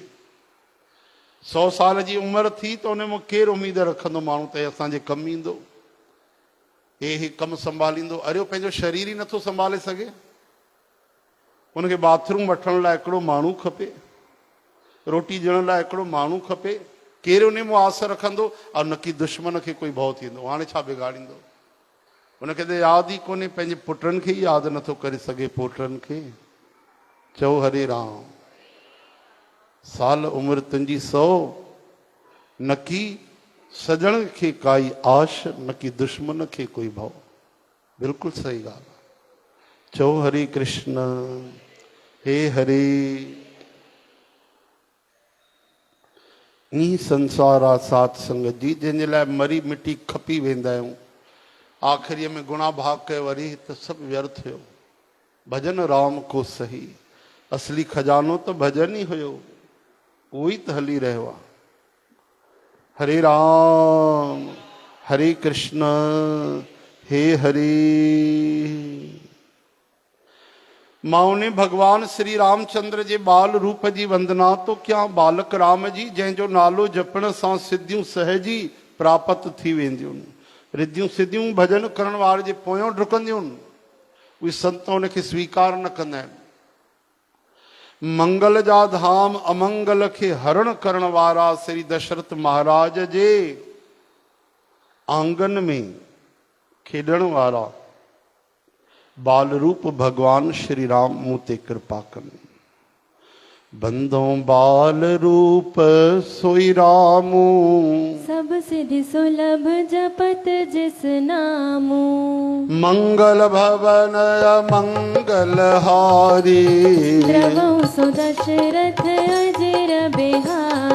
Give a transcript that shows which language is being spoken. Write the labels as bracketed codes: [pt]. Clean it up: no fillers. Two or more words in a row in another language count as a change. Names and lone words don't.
[sd] 100 साल जी उमिरि थी त उन में केरु उमेद रखंदो माण्हू त असांजे कमु ईंदो, हे कमु संभालींदो? अरे पंहिंजो शरीर ई नथो संभाले सघे। उनखे बाथरूम वठण लाइ हिकिड़ो माण्हू खपे, रोटी ॾियण लाइ हिकिड़ो माण्हू खपे। केरु उन में आस रखंदो? और न की दुश्मन खे कोई भउ थींदो। हाणे छा बिगाड़ींदो? उनखे त यादि ई कोन्हे, पंहिंजे पुटनि खे ई यादि नथो करे सघे, पोटनि खे। चओ हरे राम। साल उमिरि तुंहिंजी 100, न की सजण खे काई आश, न की दुश्मन खे कोई भउ। बिल्कुलु सही ॻाल्हि आहे। चओ हरे कृष्ण। हे हरे। ई संसार आहे सात संगत जी, जंहिंजे लाइ मरी मिटी खपी वेंदा आहियूं। आख़िरीअ में गुणा भाग कयो, वरी त सभु व्यर्थ हुयो। भजन राम को सही, असली खजानो त भजन ई हुयो, उहो ई त हली रहियो आहे। हरे राम हरे कृष्ण हे हरे। मां भगवान श्री रामचंद्र जे बाल रूप जी वंदना तो क्या। बालक राम जी जंहिंजो नालो जपण सां सिद्धियूं सहजी प्राप्त थी वेंदियूं। रिद्धियूं सिद्धियूं भजन करण वारे जे पोयों डुकंदियूं, उहे संत उनखे स्वीकार न कंदा आहिनि। मंगल जा धाम अमंगल खे हरण करण वारा श्री दशरथ महाराज जे आंगन में खेॾण वारा बाल रूप भगवान श्री राम मूं ते कृपा कनि। [awa] बंदो बाल रूप सोई रामू, सब सिद्धि सुलभ जपत जिस नामू। मंगल भवन मंगल हारी, द्रवहु सो दशरथ अजर बिहारी।